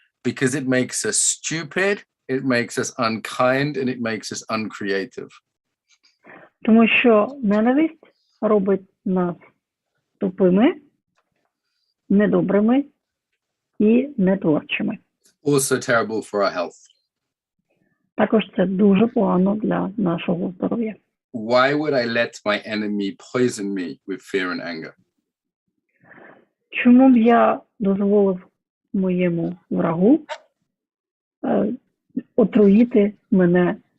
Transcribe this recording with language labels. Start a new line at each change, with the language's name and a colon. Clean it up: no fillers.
English: Because it makes us stupid, it makes us unkind, and it makes us uncreative.
Ukrainian: Тому що ненависть робить нас тупими, недобрими і нетворчими.
English: Also terrible for our health.
Ukrainian: Також це дуже погано для нашого здоров'я.
English: Why would I let my enemy poison me with fear and anger?
Ukrainian: Чому б я дозволив моєму врагу отруїти мене